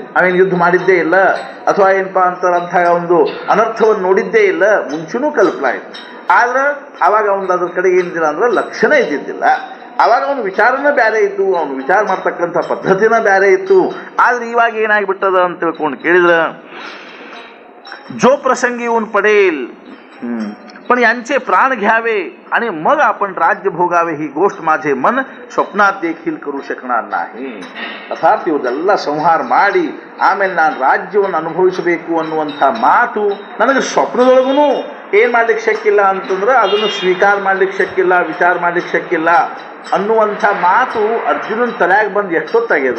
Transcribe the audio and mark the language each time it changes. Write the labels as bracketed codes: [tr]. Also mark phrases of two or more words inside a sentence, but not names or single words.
[kn] ಅವೇನು ಯುದ್ಧ ಮಾಡಿದ್ದೇ ಇಲ್ಲ ಅಥವಾ ಏನಪ್ಪಾ ಅಂತಾರಂಥ ಒಂದು ಅನರ್ಥವನ್ನು ನೋಡಿದ್ದೇ ಇಲ್ಲ, ಮುಂಚೆನೂ ಕಲ್ಪನಾ ಇತ್ತು. ಆದ್ರೆ ಅವಾಗ ಅವನು ಅದ್ರ ಕಡೆ ಏನಿದ್ದಿಲ್ಲ ಅಂದ್ರೆ ಲಕ್ಷಣ ಇದ್ದಿದ್ದಿಲ್ಲ. ಅವಾಗ ಅವನು ವಿಚಾರನ ಬೇರೆ ಇತ್ತು, ಅವನು ವಿಚಾರ ಮಾಡ್ತಕ್ಕಂಥ ಪದ್ಧತಿನ ಬೇರೆ ಇತ್ತು. ಆದ್ರೆ ಇವಾಗ ಏನಾಗಿಬಿಟ್ಟದ ಅಂತ ತಿಳ್ಕೊಂಡು ಕೇಳಿದ್ರೆ [mr] जो प्रसंगी येऊन पडेल पण यांचे प्राण घ्यावे आणि मग आपण राज्य भोगावे ही गोष्ट माझे मन स्वप्नात देखील करू शकणार नाही. [kn] ಅರ್ಥಾತ್ ಇವ್ರದೆಲ್ಲ ಸಂಹಾರ ಮಾಡಿ ಆಮೇಲೆ ನಾನು ರಾಜ್ಯವನ್ನು ಅನುಭವಿಸಬೇಕು ಅನ್ನುವಂಥ ಮಾತು ನನಗೆ ಸ್ವಪ್ನದೊಳಗೂ ಏನು ಮಾಡ್ಲಿಕ್ಕೆ ಶಕ್ಕಿಲ್ಲ ಅಂತಂದ್ರೆ ಅದನ್ನು ಸ್ವೀಕಾರ ಮಾಡ್ಲಿಕ್ಕೆ ಶಕ್ಕಿಲ್ಲ, ವಿಚಾರ ಮಾಡ್ಲಿಕ್ಕೆ ಶಕ್ಕಿಲ್ಲ ಅನ್ನುವಂಥ ಮಾತು ಅರ್ಜುನನ ತಲೆಯಾಗ ಬಂದು ಎಷ್ಟೊತ್ತಾಗ್ಯದ.